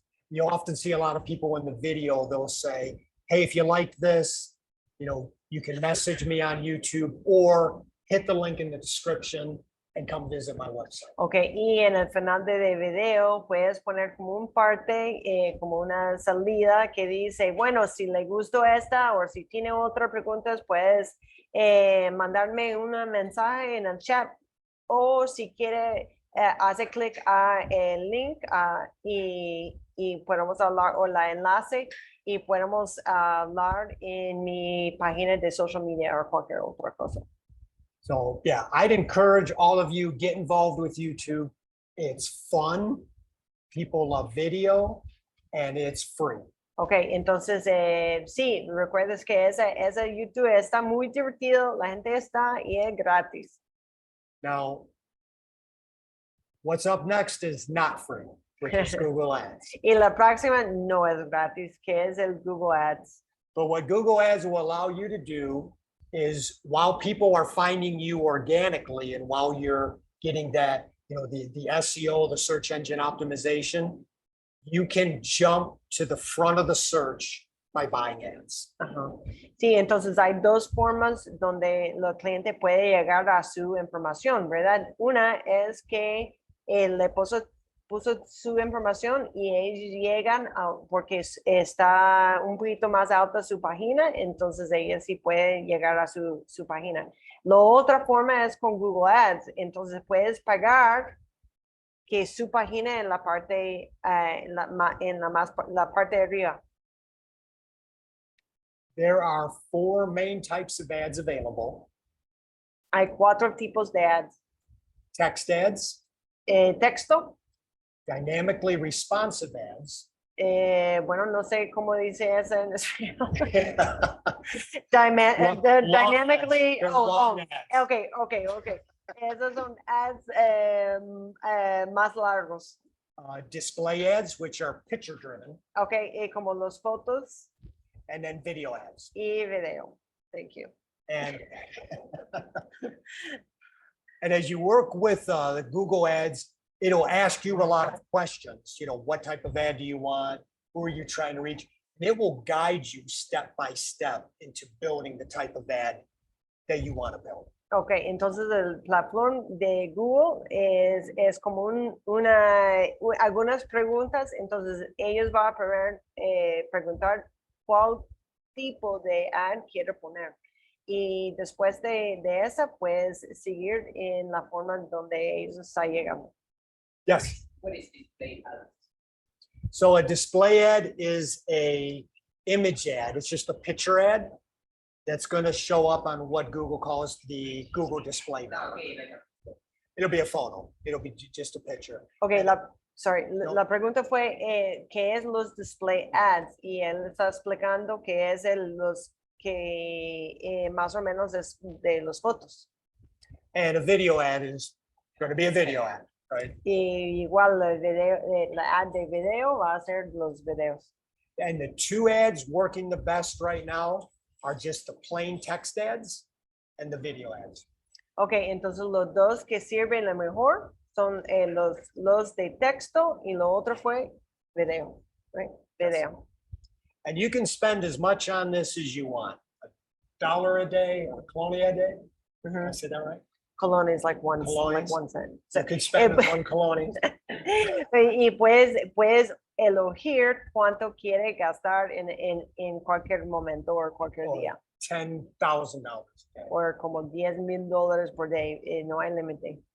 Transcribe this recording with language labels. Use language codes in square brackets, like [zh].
[en] You often see a lot of people in the video, they'll say, hey, if you like this, you can message me on YouTube or hit the link in the description and come visit my website. [es] Ok, y en el final de video puedes poner como un parte, como una salida que dice, bueno, si le gustó esta o si tiene otras preguntas, puedes mandarme un mensaje en el chat o si quiere, hace clic a el link y podemos hablar o la enlace y podemos hablar en mi página de social media o cualquier otra cosa. [en] So yeah, I'd encourage all of you, get involved with YouTube. It's fun. People love video and it's free. [es] Ok, entonces sí, recuerdes que esa YouTube está muy divertido, la gente está y es gratis. [en] Now, what's up next is not free, which is Google Ads. [es] Y la próxima no es gratis, que es el Google Ads. [en] But what Google Ads will allow you to do is while people are finding you organically and while you're getting that, the SEO, the search engine optimization, you can jump to the front of the search by buying ads. Ajá. [es] Sí, entonces hay dos formas donde el cliente puede llegar a su información, ¿verdad? Una es que le puso su información y ellos llegan porque está un poquito más alta su página, entonces ellos sí pueden llegar a su página. La otra forma es con Google Ads, entonces puedes pagar que su página en la parte, la parte de arriba. [en] There are 4 main types of ads available. [es] Hay 4 tipos de ads. [en] Text ads, [es] Texto, [en] dynamically responsive ads. [es] bueno, no sé cómo dice eso en español. [en] Long Dynamically, ads. They're long ads. [es] okay. Esos son ads más largos. [en] Display ads, which are picture driven, [es] Okay, como los fotos [en] and then video ads. [es] y video. [en] Thank you. And and as you work with the Google Ads, it'll ask you a lot of questions. What type of ad do you want? Who are you trying to reach? And it will guide you step by step into building the type of ad that you want to build. [es] Ok, entonces el platform de Google es como algunas preguntas, entonces ellos van a preguntar cuál tipo de ad quiere poner. Y después de esa, puedes seguir en la forma donde ellos están llegando. [en] Yes. What is display ads? So a display ad is a image ad. It's just a picture ad that's going to show up on what Google calls the Google display now. Okay, like It'll be a photo. It'll be just a picture. Ok, No. [es] la pregunta fue, ¿qué es los display ads? Y él está explicando qué es los que más o menos es de los fotos. [en] And a video ad is going to be a video ad, right? [es] Y igual la ad de video va a ser los videos. [en] And the 2 ads working the best right now are just the plain text ads and the video ads. [es] Ok, entonces los dos que sirven lo mejor son los de texto y lo otro fue video, [en] right? Video. And you can spend as much on this as you want. $1 a day or a colonia a day. Did I say that right? Cologne is like one Colonias. cent. You could spend on colonia. [es] Y puedes elegir cuánto quiere gastar en cualquier momento o cualquier Oh. día. [en] $10,000. [es] O como $10,000 por día, no hay límite.